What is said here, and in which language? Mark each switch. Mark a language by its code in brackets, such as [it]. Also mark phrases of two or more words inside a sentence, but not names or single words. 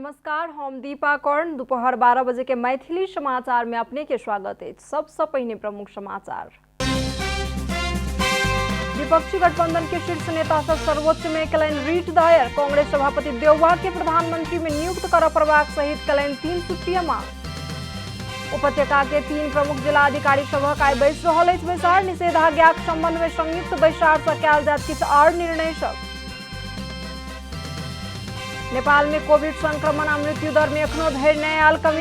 [mai] नमस्कार, हम दीपा कर्ण। दोपहर 12 बजे के मैथिली समाचार में अपने के स्वागत है। सबसे पहले प्रमुख समाचार। विपक्षी गठबंधन के शीर्ष नेता सब सर्वोच्च में कलन रीट दायर। कांग्रेस सभापति देववा के प्रधानमंत्री में नियुक्त कर प्रभाग सहित कलन 3 सूत्रीय मांग। उपत्यका के 3 प्रमुख जिला अधिकारी सभक आई बैस रहल अछि बैसार। निषेधाज्ञाक संबंध में संयुक्त बैसार से कयल जायत किछु आओर निर्णय सब। नेपाल में कोविड संक्रमण आ मृत्यु दर में एखनो धरि नहि आयल कमी।